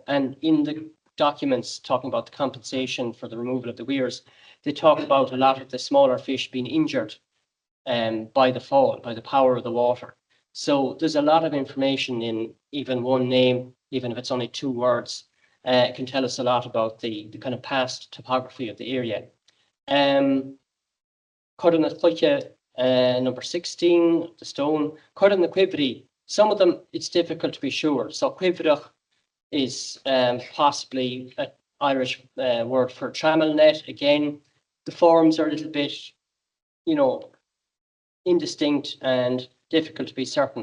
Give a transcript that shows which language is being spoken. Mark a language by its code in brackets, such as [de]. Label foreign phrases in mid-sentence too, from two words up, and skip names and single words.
[en] And in the documents talking about the compensation for the removal of the weirs, they talk about a lot of the smaller fish being injured by the fall, by the power of the water. So there's a lot of information in even one name, even if it's only 2 words. It can tell us a lot about the kind of past topography of the area. Codda na Cluiche, number 16, the stone. Codda na Guiry, some of them it's difficult to be sure. So Cuivrach is possibly an Irish word for trammel net. Again, the forms are a little bit, you know, indistinct and difficult to be certain.